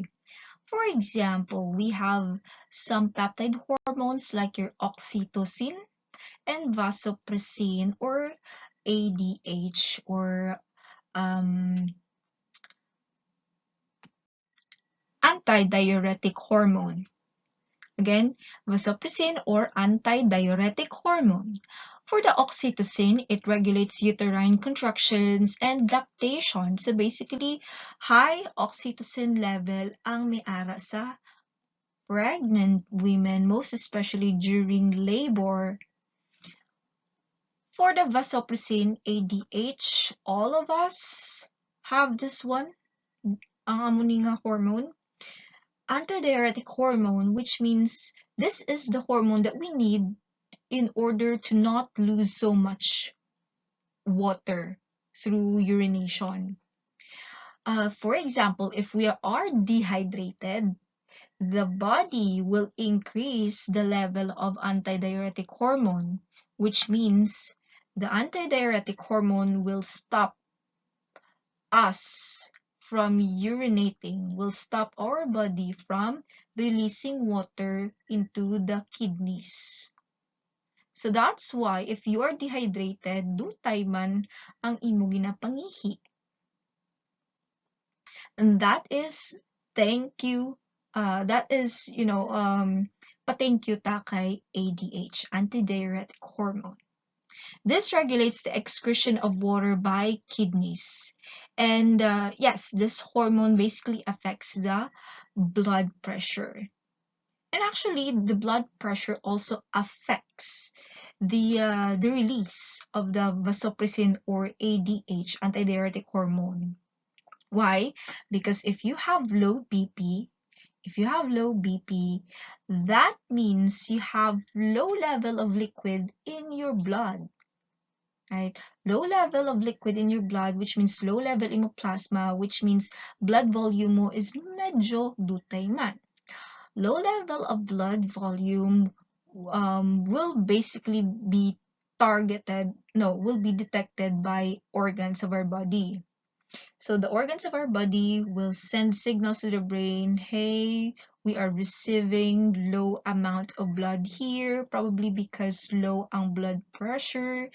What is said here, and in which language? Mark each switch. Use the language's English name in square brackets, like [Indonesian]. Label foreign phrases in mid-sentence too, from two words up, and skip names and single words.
[English] For example, we have some peptide hormones like your oxytocin and vasopressin, or ADH, or antidiuretic hormone. Again, vasopressin or antidiuretic hormone. For the oxytocin, it regulates uterine contractions and lactation. So basically, high oxytocin level [Hiligaynon] ang may ara sa [English] pregnant women, most especially during labor. For the vasopressin, ADH, all of us have this one, [Hiligaynon] ang among nga hormone. [English] Antidiuretic hormone, which means this is the hormone that we need in order to not lose so much water through urination. For example, if we are dehydrated, the body will increase the level of antidiuretic hormone, which means the antidiuretic hormone will stop us from urinating, will stop our body from releasing water into the kidneys. So that's why if you are dehydrated, [Hiligaynon] dutay man ang imo ginapangihi. [English] And that is thank you. [Hiligaynon] Pa-thank you ta kay ADH, [English] antidiuretic hormone. This regulates the excretion of water by kidneys. And yes, this hormone basically affects the blood pressure. And actually, the blood pressure also affects the release of the vasopressin or ADH, antidiuretic hormone. Why? Because if you have low BP, that means you have low level of liquid in your blood. Right? Low level of liquid in your blood, which means low level imo plasma, which means blood volume mo is [Hiligaynon] medyo dutay man. [English] Low level of blood volume will basically be detected by organs of our body. So the organs of our body will send signals to the brain, hey, we are receiving low amount of blood here, probably because low ang blood pressure.